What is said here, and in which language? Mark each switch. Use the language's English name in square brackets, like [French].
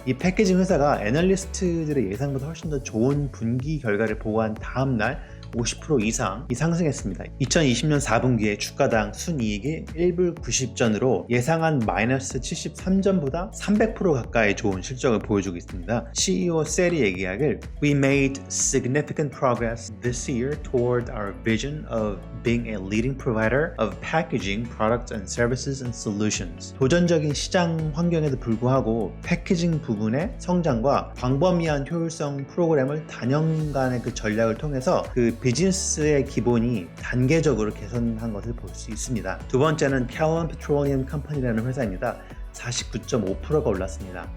[Korean] 이 패키징 회사가 애널리스트들의 예상보다 훨씬 더 좋은 분기 결과를 보고한 다음날 50% 이상이 상승했습니다. 2020년 4분기에 주가당 순이익이 1불 90전으로 예상한 마이너스 73전보다 300% 가까이 좋은 실적을 보여주고 있습니다. [English] CEO [Korean] 셀이 얘기하길 [English] We made significant progress this year toward our vision of being a leading provider of packaging products and services and solutions. [Korean] 도전적인 시장 환경에도 불구하고 패키징 부분의 성장과 광범위한 효율성 프로그램을 단연간의 그 전략을 통해서 그 비즈니스의 기본이 단계적으로 개선한 것을 볼 수 있습니다. 두 번째는 Callon Petroleum Company라는 회사입니다. 49.5%가 올랐습니다.